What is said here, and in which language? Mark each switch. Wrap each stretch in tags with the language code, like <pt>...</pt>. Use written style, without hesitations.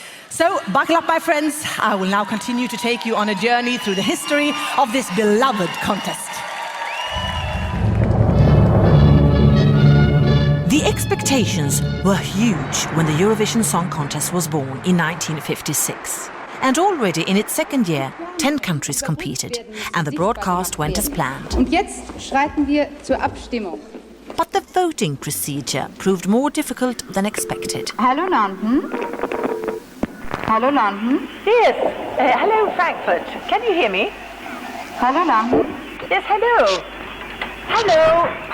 <en>So, buckle up, my friends. I will now continue to take you on a journey through the history of this beloved contest. The expectations were huge when the Eurovision Song Contest was born in 1956. And already in its second year, 10 countries competed, and the broadcast went as planned.</en> <de>Und jetzt schreiten wir zur Abstimmung.</de> <en>But the voting procedure proved more difficult than expected. Hello, London. Hello, London. Yes. Hello, Frankfurt. Can you hear me? Hello, London. Yes, hello. Hello.</en>